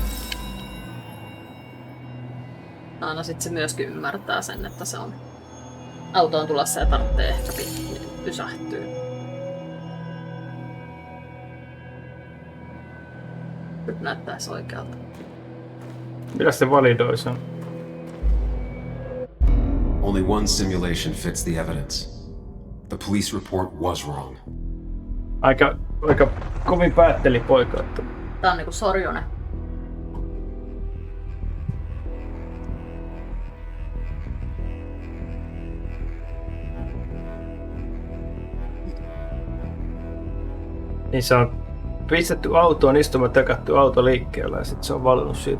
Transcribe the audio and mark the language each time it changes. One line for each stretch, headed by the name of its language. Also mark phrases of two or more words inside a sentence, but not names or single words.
Finnish: Niin se sit menee. No sit se myöskin ymmärtää sen, että se on autoon tulossa ja tarvitsee ehkä pysähtyä. Nyt näyttäisi oikealta. Mitä se validoi sen?
English: Only one simulation fits the evidence. The police report was wrong.
Finnish: Aika kovin päätteli poika, että... Tää on niinku Sorjonen. Niin se on pistetty autoon istumaan, tökätty auto liikkeellä ja sitten se on valinnut siitä.